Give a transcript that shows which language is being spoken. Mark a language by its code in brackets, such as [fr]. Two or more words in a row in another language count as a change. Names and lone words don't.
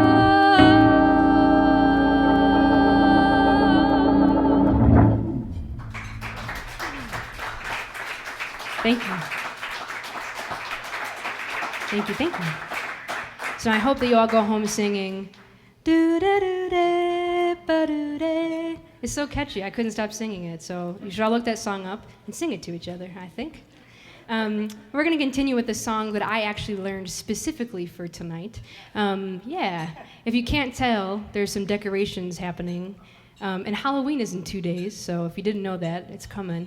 [en] Thank you. Thank you, thank you. So I hope that you all go home singing do-da-do-da-ba-do-da. It's so catchy, I couldn't stop singing it. So you should all look that song up and sing it to each other, I think. We're going to continue with the song that I actually learned specifically for tonight. If you can't tell, there's some decorations happening. And Halloween is in 2 days, so if you didn't know that, it's coming.